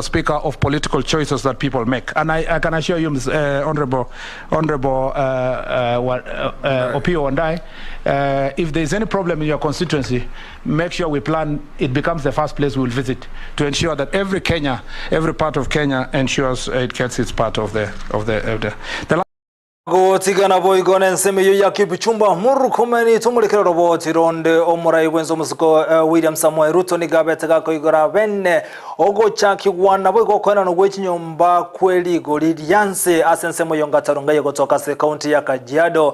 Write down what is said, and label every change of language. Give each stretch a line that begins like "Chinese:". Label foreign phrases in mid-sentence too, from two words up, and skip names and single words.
English: Speaker, of political choices that people make. And I can assure you, Honorable Opio Ondai, if there is any problem in your constituency, make sure we plan, it becomes the first place we will visit to ensure that every part of Kenya ensures it gets its part of the
Gusii: Gotigana boigone nseme yo yakibuchumba muru komeni tumulikira roboti ronde omurai wenzo musuko William Samuel Ruto ni gabetega ko igora benne ogo chaki wana boigo kona no gwechinyomba kweli golirianse asensemo yongataronga yego toka se county ya Kajiado.